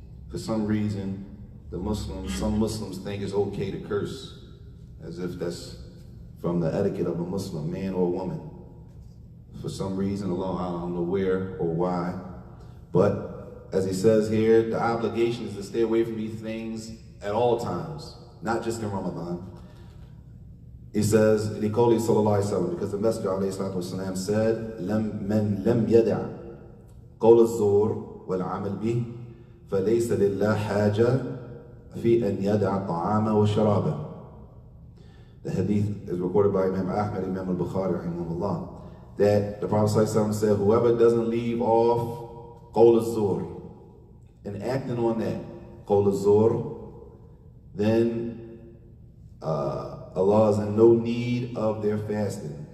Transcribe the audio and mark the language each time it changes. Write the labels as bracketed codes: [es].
[en] For some reason, some Muslims think it's okay to curse, as if that's from the etiquette of a Muslim, man or woman. For some reason, Allah, I don't know where or why. But as he says here, the obligation is to stay away from these things at all times, not just in Ramadan. He says, because the Messenger ﷺ said, [ar] "Man lam yada' قول الزور والعمل به فليس لله حاجة في أن يدع الطعام والشراب." [en] The hadith is recorded by Imam Ahmad, Imam al-Bukhari, rahimahullah, that the Prophet ﷺ said, whoever doesn't leave off [ar] قول الزور [en] and acting on that قول الزور, then Allah is in no need of their fasting.